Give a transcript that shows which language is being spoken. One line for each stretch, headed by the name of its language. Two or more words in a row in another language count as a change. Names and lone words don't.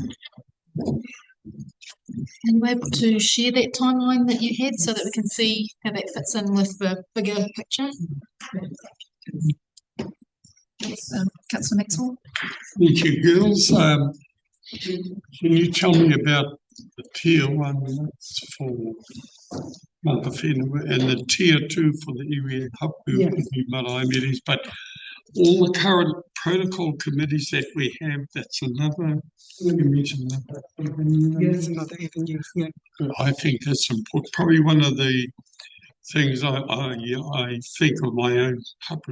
English: And we're able to share that timeline that you had so that we can see how that fits in with the bigger picture. Yes, Councillor Maxwell. Thank you, girls. Can you tell me about the tier 1 that's for
Māori: mana whenua
English: and the tier 2 for the
Māori: iwi hapu marae
English: meetings, but all the current protocol committees that we have, that's another Yes, another avenue. Yeah. I think that's important. Probably one of the things I think of my own couple.